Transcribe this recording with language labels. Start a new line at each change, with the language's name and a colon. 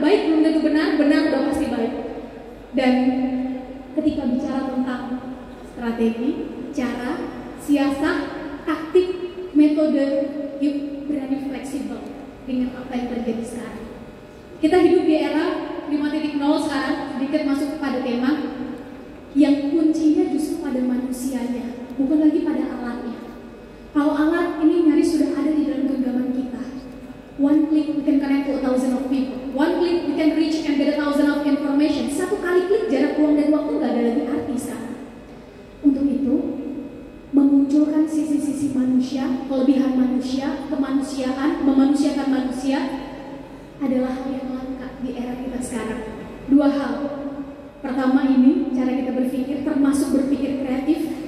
Indonesian: Baik belum tentu benar, benar udah pasti baik. Dan ketika bicara tentang strategi, cara, siasat, taktik, metode, yuk berani fleksibel dengan apa yang terjadi sekarang. Kita hidup di era 5.0 sekarang, sedikit masuk pada tema yang kuncinya justru pada manusianya, bukan lagi pada alatnya. Kalau alat ini nyaris sudah ada di dalam genggaman kita.
English: One click we can connect to 1,000 of people. One click we can reach and get 1,000 of information.
Indonesian: Satu kali klik jarak ruang dan waktu nggak ada lagi arti sekarang. Untuk itu, memunculkan sisi-sisi manusia, kelebihan manusia, kemanusiaan, memanusiakan manusia adalah hal yang langka di era kita sekarang. Dua hal. Pertama ini, cara kita berpikir, termasuk berpikir kreatif.